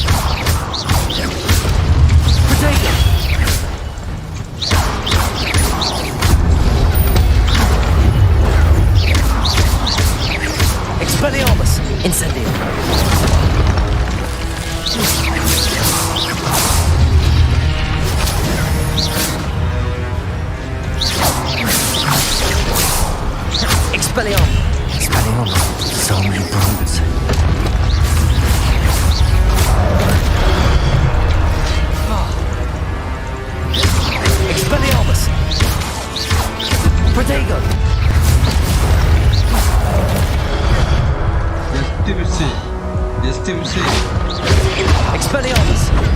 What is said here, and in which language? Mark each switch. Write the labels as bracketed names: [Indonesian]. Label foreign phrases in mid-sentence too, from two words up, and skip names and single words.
[English] Protego! Expelliarmus! Incendio! Expelliarmus! Expelliarmus, so many problems. Expelliarmus! Protego! Just miss. Expelliarmus!